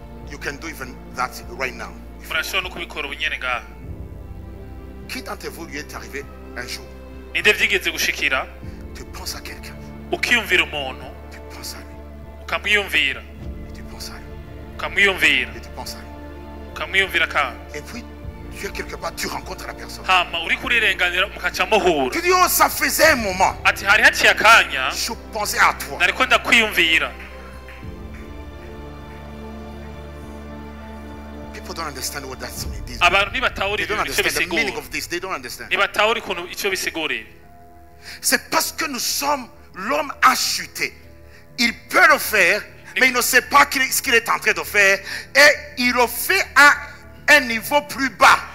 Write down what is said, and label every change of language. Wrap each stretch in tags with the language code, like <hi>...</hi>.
<en>You can do even that right now.</en> <rn>Murashobora no kubikora ubunyene ngaha.</rn> <fr>Qui d'entre vous lui est arrivé un jour?</fr> <rn>Ninde vyigeze gushikira?</rn> <fr>Tu penses à quelqu'un.</fr> <rn>Ukiyumvira umuntu.</rn> <fr>Tu penses à lui.</fr> <rn>Ukamwiyumvira.</rn> <fr>Tu penses à lui.</fr> <rn>Ukamwiyumvira.</rn> <fr>Tu penses à lui.</fr> <rn>Ukamwiyumvira kandi.</rn> <fr>Et puis tu es quelque part, tu rencontres la personne.</fr> <rn>Hama uri kurirenganira mukaca muhura.</rn> <fr>Tu dis oh ça faisait un moment.</fr> <rn>Ati hari haciye akanya.</rn> <fr>Je pensais à toi.</fr> <rn>Nariko ndakwiyumvira.</rn> <en>People don't understand what that means.</en> <rn>Abantu ntibatahura</rn> <en>They don't</en> <rn>icyo</rn> <en>understand the meaning</en> <rn>bisigura.</rn> <en>of this. They don't understand.</en> <rn>Ntibatahura ikuntu icyo bisiguriye.</rn> <fr>C'est parce que nous sommes, l'homme a chuté. Il peut le faire, mais il ne sait pas ce qu'il est en train de faire. Et il le fait à un niveau plus bas.</fr>